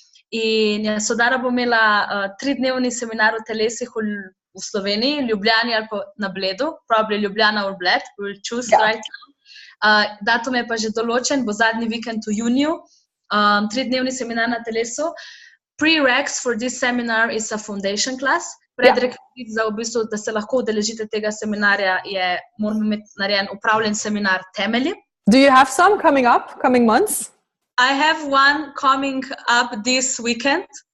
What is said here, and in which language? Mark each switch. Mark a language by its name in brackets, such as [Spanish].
[Slovenian] In Yasodhara bo imela 3-dnevni seminar o telesih v Sloveniji, Ljubljani ali pa na Bledu, [English] probably Ljubljana or Bled, we'll choose right now. [Slovenian] Datum je pa že določen, bo zadnji vikend v juniju, 3-dnevni seminar na telesu. [English] Prereqs for this seminar is a foundation class. [Slovenian] Predrekvizit za v bistvu, da se lahko udeležite tega seminarja, moramo imeti narejen upravljen seminar temelji. [English] Do you have some coming up, coming months? I have one coming up this weekend.